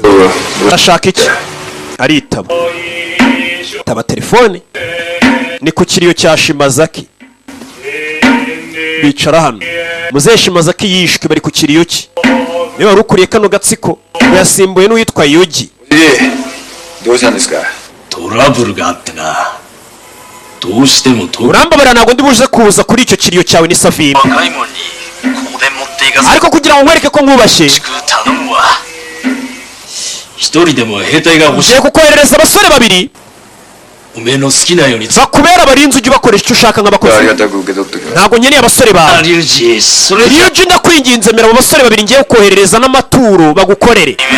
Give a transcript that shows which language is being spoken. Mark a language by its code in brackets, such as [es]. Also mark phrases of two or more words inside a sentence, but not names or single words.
[rw] Urashaka iki? Aritaba. Taba telefone. Ni ku kiriyo cya Shimazaki. Bicara hano. Muzehe Shimazaki yishwe bari ku kiriyo cye. Niba rukuriye kano gatsiko yasimbuye n'uwitwa Yogi. [ja] どうしたんですか？トラブルがあってな。どうしても [rw] urambabara ntabwo ndi buze kuza kuri icyo kiriyo cyawe ni Savimbi ariko kugira ngo nkwereke ko nkubashye ngiye kukoherereza abasore babiri bakubera abarinzi ujye ubakoresha icyo ushaka nk'abakozi ntabwo nkeneye abasore bawe Ryuji ndakwinginze mera abo basore babiri ngiye kukoherereza n'amaturo bagukorere